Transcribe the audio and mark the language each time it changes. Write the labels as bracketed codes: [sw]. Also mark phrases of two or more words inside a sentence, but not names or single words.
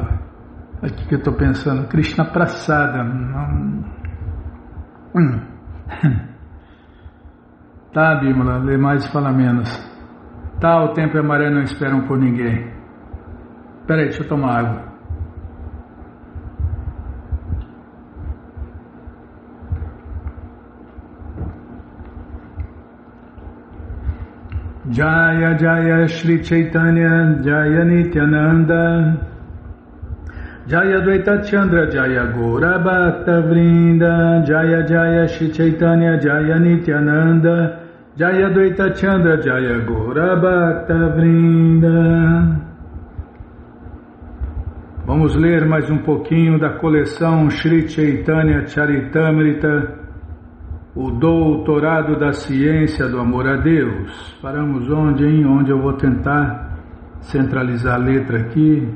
[pt] Aqui que eu tô pensando, Krishna Prasada. Tá, Bímola, lê mais e fala menos. Tá, o tempo e a maré não esperam por ninguém. Peraí, deixa eu tomar água. [sa] जय जय श्री चैतन्य जय नित्यानन्द जय द्वैत चन्द्र जय गौर भक्त वृन्द जय जय श्री चैतन्य जय नित्यानन्द जय द्वैत चन्द्र जय गौर भक्त वृन्द. [pt] Vamos ler mais um pouquinho da coleção Shri Chaitanya Charitamrita, o doutorado da ciência do amor a Deus. Paramos onde, hein? Onde eu vou tentar centralizar a letra aqui.